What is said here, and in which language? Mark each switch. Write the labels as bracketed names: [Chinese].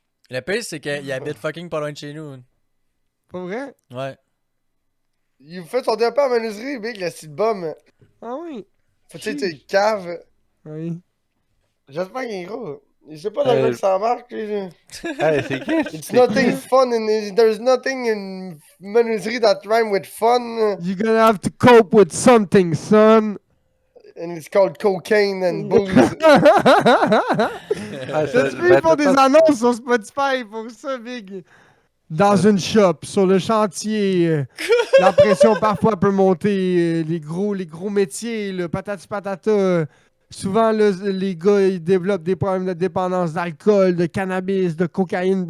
[French] Le pire, c'est qu'il habite fucking pas loin de chez nous. Pas vrai? Ouais. Il fait son départ en menuiserie, Big, le style bum. Ah oui. Faut-tu sais, tu cave. Oui. J'espère qu'il est gros. Je sais pas dans quoi il s'embarque, lui. Hey, c'est qui? [English] It's [French] C'est [English] nothing [French] qui? [English] fun in there's nothing in menuiserie that rhyme with fun. You're gonna have to cope with something, son. And it's called cocaine and booze. Ah, [French] T'as-tu vu, ils font des annonces sur Spotify pour ça, Big? Dans une shop, sur le chantier, la pression parfois peut monter, les gros métiers, le patati patata. Souvent, là, les gars, ils développent des problèmes de dépendance d'alcool, de cannabis, de cocaïne.